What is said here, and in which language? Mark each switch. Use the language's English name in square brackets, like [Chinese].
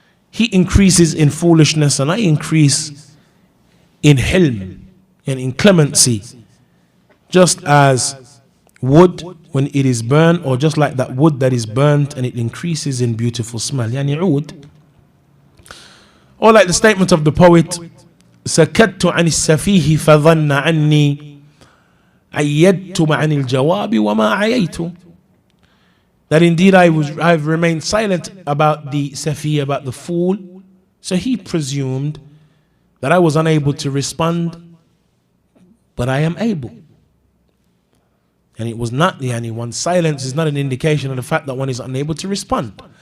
[English] He increases in foolishness and I increase in hilm and in clemency, just as wood when it is burned, or just like that wood that is burnt and it increases in beautiful smell. Yani oud. Or like the statement of the poet, [Arabic] سكت عن السفيه فظن عني عيدت عن الجواب وما عييت. [English] That indeed I've remained silent about the safi, about the fool. So he presumed that I was unable to respond, but I am able. And it was not the yani, one's silence is not an indication of the fact that one is unable to respond.